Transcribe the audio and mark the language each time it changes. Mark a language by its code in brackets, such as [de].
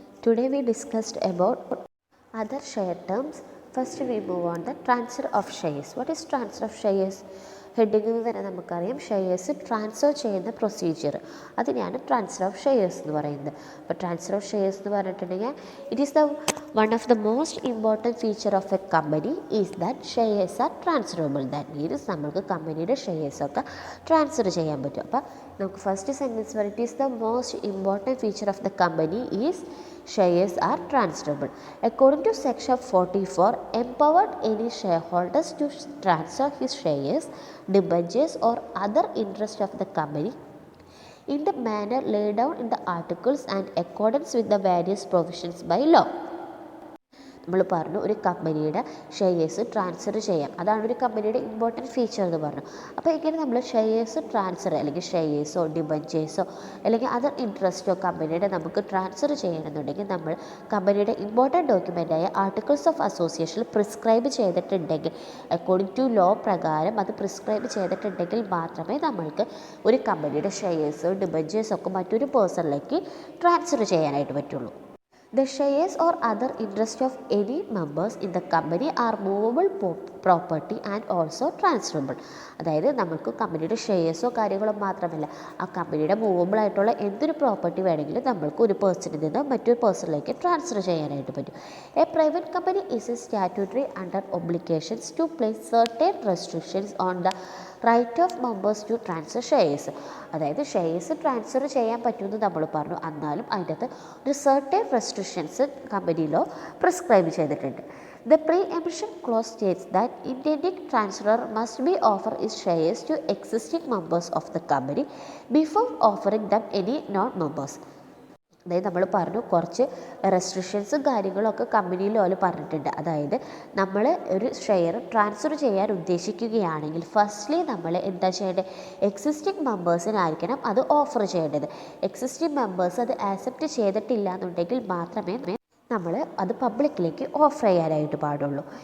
[en] Today we discussed about other share terms. First we move on the transfer of shares. What is transfer of shares? [ml] ഹെഡിങ്ങിൽ തന്നെ നമുക്കറിയാം shares transfer ചെയ്യുന്ന procedure, അതിനെയാണ് transfer of shares എന്ന് പറയുന്നത്. അപ്പോൾ transfer of shares എന്ന് പറഞ്ഞിട്ടുണ്ടെങ്കിൽ [en] It is the one of the most important feature of a company is that shares are transferable. That means [ml] നമുക്ക് കമ്പനിയുടെ ഷെയർസൊക്കെ ട്രാൻസ്ഫർ ചെയ്യാൻ പറ്റും. അപ്പോൾ നമുക്ക് ഫസ്റ്റ് സെൻറ്റൻസ് പറയും [en] It is the most important feature of the company is shares are transferable. According to section 44, empowered any shareholders to transfer his shares, debentures or other interest of the company in the manner laid down in the articles and accordance with the various provisions by law. [ml] നമ്മൾ പറഞ്ഞു ഒരു കമ്പനിയുടെ shares transfer ചെയ്യാം, അതാണ് ഒരു കമ്പനിയുടെ important feature എന്ന് പറഞ്ഞു. അപ്പോൾ ഇങ്ങനെ നമ്മൾ ഷെയർസ് ട്രാൻസ്ഫർ അല്ലെങ്കിൽ ഷെയർസോ ഡിബഞ്ചേഴ്സോ അല്ലെങ്കിൽ അതർ ഇൻട്രസ്റ്റോ കമ്പനിയുടെ നമുക്ക് ട്രാൻസ്ഫർ ചെയ്യണമെന്നുണ്ടെങ്കിൽ നമ്മൾ കമ്പനിയുടെ ഇമ്പോർട്ടൻറ്റ് ഡോക്യുമെൻ്റായ ആർട്ടിക്കിൾസ് ഓഫ് അസോസിയേഷനിൽ പ്രിസ്ക്രൈബ് ചെയ്തിട്ടുണ്ടെങ്കിൽ, [en] according to law [ml] പ്രകാരം അത് പ്രിസ്ക്രൈബ് ചെയ്തിട്ടുണ്ടെങ്കിൽ മാത്രമേ നമ്മൾക്ക് ഒരു കമ്പനിയുടെ ഷെയർസോ ഡിബഞ്ചേഴ്സൊക്കെ മറ്റൊരു പേഴ്സണിലേക്ക് ട്രാൻസ്ഫർ ചെയ്യാനായിട്ട് പറ്റുള്ളൂ. [en] The shares or other interest of any members in the company are movable property and also transferable. [ml] അതായത് നമുക്ക് കമ്പനിയുടെ ഷെയർസോ കാര്യങ്ങളോ മാത്രമല്ല, ആ കമ്പനിയുടെ മൂവബിൾ ആയിട്ടുള്ള എന്തൊരു പ്രോപ്പർട്ടി വേണമെങ്കിലും നമ്മൾക്ക് ഒരു പേഴ്സണിൽ നിന്ന് മറ്റൊരു പേഴ്സണിലേക്ക് ട്രാൻസ്ഫർ ചെയ്യാനായിട്ട് പറ്റും. [en] A private company is a statutory under obligations to place certain restrictions on the right of members to transfer shares. [ml] അതായത് ഷെയർസ് ട്രാൻസ്ഫർ ചെയ്യാൻ പറ്റുമെന്ന് നമ്മൾ പറഞ്ഞു, എന്നാലും അതിൻ്റെ അകത്ത് ഒരു സർട്ടൻ റെസ്ട്രിക്ഷൻസ് കമ്പനിയിലോ പ്രിസ്ക്രൈബ് ചെയ്തിട്ടുണ്ട്. [en] The pre-emption clause states that intending transferor must be offer his shares to existing members of the company before offering them any non-members. [ml] അതായത് നമ്മൾ പറഞ്ഞു കുറച്ച് റെസ്ട്രിക്ഷൻസും കാര്യങ്ങളൊക്കെ കമ്പനിയിൽ അവർ പറഞ്ഞിട്ടുണ്ട്. അതായത് നമ്മൾ ഒരു ഷെയർ ട്രാൻസ്ഫർ ചെയ്യാൻ ഉദ്ദേശിക്കുകയാണെങ്കിൽ ഫസ്റ്റ്ലി നമ്മൾ എന്താ ചെയ്യേണ്ടത്, എക്സിസ്റ്റിംഗ് മെമ്പേഴ്സിനായിരിക്കണം അത് ഓഫർ ചെയ്യേണ്ടത്. എക്സിസ്റ്റിംഗ് മെമ്പേഴ്സ് അത് ആക്സെപ്റ്റ് ചെയ്തിട്ടില്ല എന്നുണ്ടെങ്കിൽ മാത്രമേ നമ്മൾ അത് പബ്ലിക്കിലേക്ക് ഓഫർ ചെയ്യാനായിട്ട് പാടുള്ളൂ.